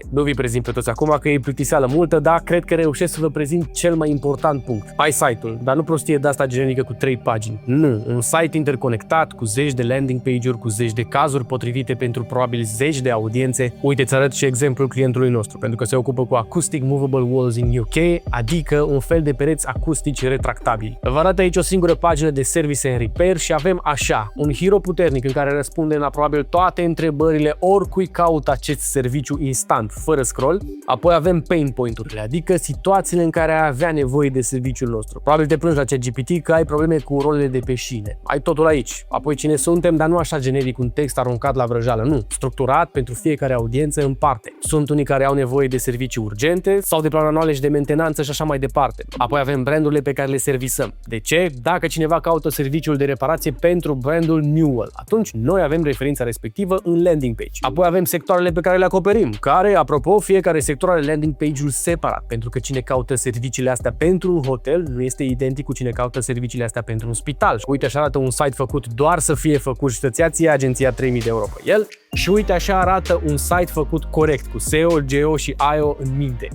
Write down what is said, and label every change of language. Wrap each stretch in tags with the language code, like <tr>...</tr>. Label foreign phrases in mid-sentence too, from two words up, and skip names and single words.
<ro>Nu vi prezint pe toți acum că e plictiseală multă, dar cred că reușesc să vă prezint cel mai important punct. Ai site-ul, dar nu prostie de asta generică cu 3 pagini. Nu, un site interconectat cu zeci de</ro> <en>landing page-</en> <ro>uri, cu zeci de cazuri potrivite pentru probabil zeci de audiențe. Uite, îți arăt și exemplul clientului nostru, pentru că se ocupă cu</ro> <en>acoustic movable walls in UK,</en> <ro>adică un fel de pereți acustici retractabili. Vă arăt aici o singură pagină de</ro> <en>service and repair</en> <ro>și avem așa, un hero puternic în care răspunde la probabil toate întrebările oricui caută acest serviciu instant, fără scroll. Apoi avem</ro> <en>pain point-</en> <ro>urile, adică situațiile în care ai avea nevoie de serviciul nostru. Probabil te plângi la ChatGPT că ai probleme cu rolele de pe șine. Ai totul aici. Apoi cine suntem, dar nu așa generic, un text aruncat la vrăjeală, nu. Structurat pentru fiecare audiență în parte. Sunt unii care au nevoie de servicii urgente sau de planuri anuale și de mentenanță și așa mai departe. Apoi avem brandurile pe care le servisăm. De ce? Dacă cineva caută serviciul de reparație pentru brandul Newell, atunci noi avem referința respectivă în</ro> <en>landing page.</en> <ro>Apoi avem sectoarele pe care le acoperim, care, apropo, fiecare sector are</ro> <en>landing page-</en> <ro>ul separat, pentru că cine caută serviciile astea pentru un hotel nu este identic cu cine caută serviciile astea pentru un spital. Uite, așa arată un site făcut doar să fie făcut și să-ți ia agenția 3000 de euro pe el. Și uite, așa arată un site făcut corect, cu SEO, GEO și IO în minte.</ro>